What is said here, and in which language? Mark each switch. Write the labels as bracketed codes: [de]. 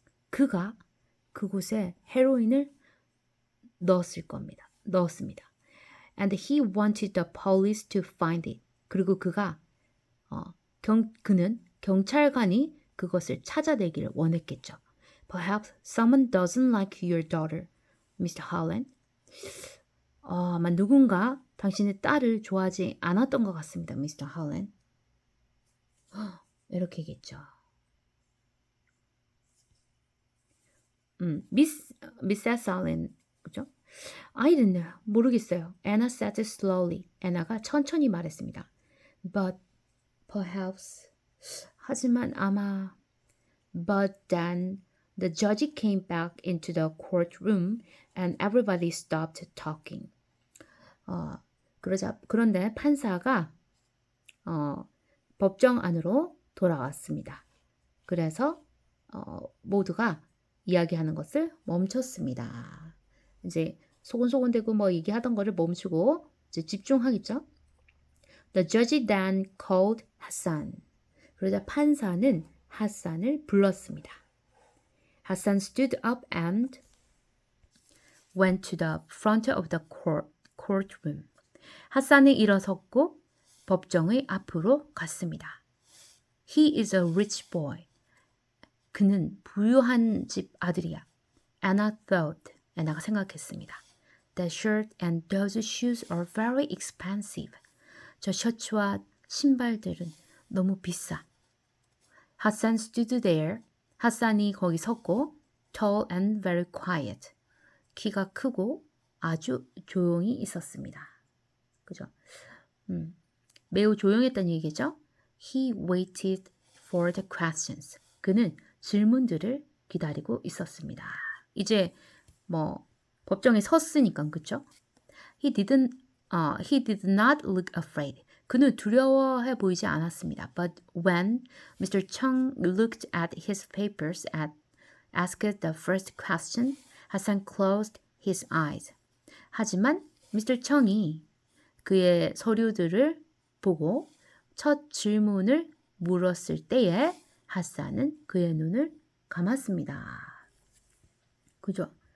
[ko] 그가 그곳에 헤로인을 넣었습니다. [en] And he wanted the police to find it. [ko] 그리고 그는 경찰관이 그것을 찾아내기를 원했겠죠. [en] Perhaps someone doesn't like your daughter, Mr. Holland. [ko] 아마 누군가 당신의 딸을 좋아하지 않았던 것 같습니다, Mr. Holland. 이렇게 얘기했죠. [en] Mrs. Holland, 그죠? I don't know. [ko] 모르겠어요. [en] Anna said slowly. [ko] 애나가 천천히 말했습니다. [en] But perhaps. [ko] 하지만 아마. [en] But then the judge came back into the courtroom and everybody stopped talking. [ko] 그런데 판사가 법정 안으로 돌아왔습니다. 그래서 모두가 이야기하는 것을 멈췄습니다. 이제 소곤소곤대고 얘기하던 거를 멈추고 이제 집중하겠죠. [en] The judge then called Hassan. [ko] 그러자 판사는 하산을 불렀습니다. [en] Hassan stood up and went to the front of the courtroom. [ko] 하산이 일어섰고 법정의 앞으로 갔습니다. [en] He is a rich boy. [ko] 그는 부유한 집 아들이야. [en] Anna thought. [ko] 애나가 생각했습니다. [en] That shirt and those shoes are very expensive. [ko] 저 셔츠와 신발들은 너무 비싸. [en] Hassan stood there. [ko] 하산이 거기 섰고 [en] tall and very quiet. [ko] 키가 크고 아주 조용히 있었습니다. 그죠? 매우 조용했다는 얘기죠. [en] He waited for the questions. [ko] 그는 질문들을 기다리고 있었습니다. 이제 법정에 섰으니까 그렇죠? [en] He did not look afraid. [ko] 그는 두려워해 보이지 않았습니다. [en] But when Mr. Chung looked at his papers and asked the first question, Hassan closed his eyes. [ko] 하지만 Mr. Chung이 그의 서류들을 보고 첫 질문을 물었을 때에 하산은 그의 눈을 감았습니다. 그죠?